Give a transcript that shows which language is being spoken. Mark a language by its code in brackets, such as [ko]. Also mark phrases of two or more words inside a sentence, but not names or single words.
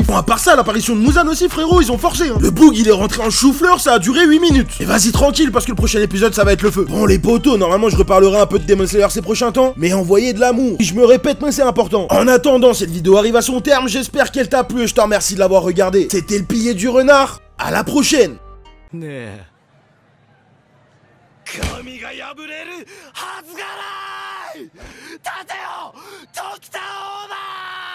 [fr] Bon à part ça, l'apparition de Muzan aussi frérot, ils ont forcé hein. Le boog il est rentré en chou-fleur, ça a duré 8 minutes. Et vas-y tranquille parce que le prochain épisode ça va être le feu. Bon les potos, normalement je reparlerai un peu de Demon Slayer ces prochains temps, mais envoyez de l'amour. Je me répète mais c'est important. En attendant, cette vidéo arrive à son terme, j'espère qu'elle t'a plu et je te remercie de l'avoir regardé. C'était le pilier du renard, à la prochaine. [ja] 神が破れるはずがない。立てよ、時田オーダー。